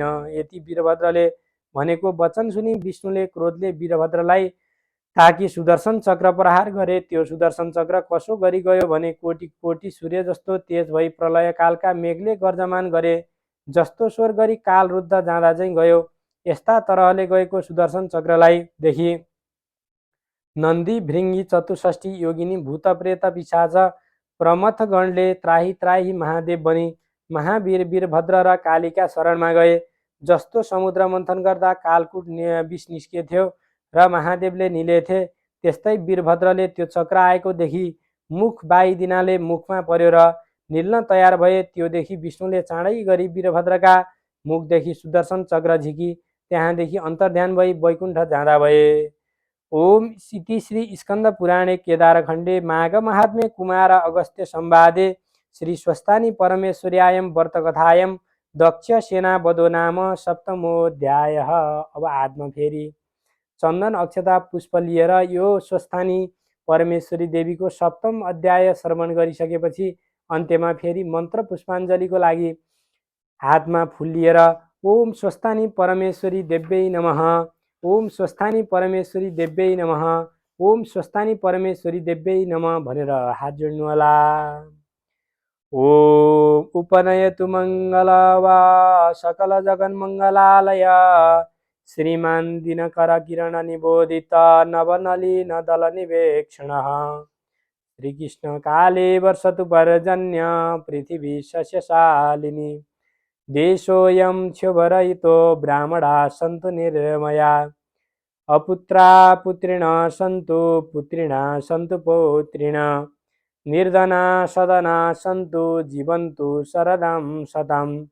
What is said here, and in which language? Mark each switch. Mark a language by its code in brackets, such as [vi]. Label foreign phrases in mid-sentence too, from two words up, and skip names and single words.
[ne] यति वीरभद्रले भनेको वचन सुनि विष्णुले क्रोधले वीरभद्रलाई ताकि सुदर्शन चक्र प्रहार गरे। त्यो सुदर्शन चक्र कसो गरी गयो भने कोटी कोटी सूर्य जस्तो तेज भई प्रलय कालका मेघले गर्जमान गरे जस्तो स्वर गरी काल रुद्ध जाँदा चाहिँ गयो। यस्ता तरहले गएको सुदर्शन चक्रलाई देखि नन्दी भृङ्गी चतुष्ठी योगिनी भूत प्रेत पिशाच प्रमथगणले त्राही त्राही महादेव बनी महावीर वीरभद्र र कालीका शरणमा गए। जस्तो समुद्र मन्थन गर्दा कालकुट विष निस्केथ्यो र महादेवले निलेथे, त्यस्तै वीरभद्रले त्यो चक्र आएको देखि मुख बाइदिनाले मुखमा पर्यो र निल्न तयार भए। त्यो देखि विष्णुले चाँडै गरी वीरभद्रका मुखदेखि सुदर्शन चक्र झिकी त्यहाँदेखि अन्तर्ध्यान भई वैकुण्ठ जाँदा भए। [sa] ओम इति श्री स्कन्द पुराणे केदारखण्डे माघ महात्म्ये कुमार अगस्त्य संवादे श्री स्वस्तानी परमेश्वर्यायं व्रतकथायं दक्ष सेना वधो नाम सप्तमोऽध्यायः। [ne] अब आत्मा फेरि चन्दन अक्षता पुष्प लिएर यो स्वस्थानी परमेश्वरी देवीको सप्तम अध्याय श्रवण गरिसकेपछि अन्त्यमा फेरि मन्त्र पुष्पाञ्जलीको लागि हातमा फुल लिएर [sa] ओम स्वस्थानी परमेश्वरी देव्यै नमः, ओम स्वस्थानी परमेश्वरी देव्यै नमः, ओम स्वस्थानी परमेश्वरी देव्यै नमः [ne] भनेर हात जोड्नु होला। [sa] ओम उपनयतु मङ्गलवा सकल जगन्मङ्गलालय श्रीमान दिनकर किरण निबोधित नवनलिन दल निवेक्षणः श्रीकृष्ण काले वर्षतु पर्जन्य पृथिवी सस्यशालिनी देशोऽयं क्षोभरहितो ब्राह्मणा सन्तु निर्मया अपुत्रा पुत्रिण सन्तु पुत्रिणा सन्तु पौत्रिण निर्धना सदना सन्तु जीवन्तु शरदं शतम्